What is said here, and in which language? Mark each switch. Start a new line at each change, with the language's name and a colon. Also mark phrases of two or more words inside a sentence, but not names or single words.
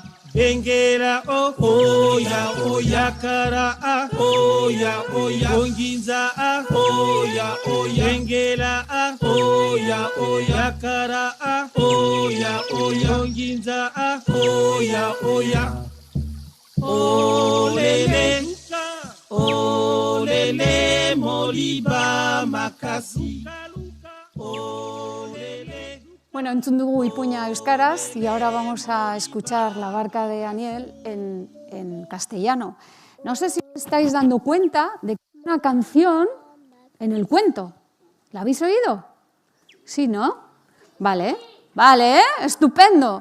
Lingala: Bengela oya oya kara oya oya onginza oya oya bengela oya oya kara oya oya onginza oya oya olele olele moliba makasi olele.
Basque: Bueno, entzun dugu Ipuña euskaraz
Spanish: y ahora vamos a escuchar La barca de Aniel en castellano. No sé si os estáis dando cuenta de que hay una canción en el cuento. ¿La habéis oído? Sí, ¿no? Vale, vale, estupendo.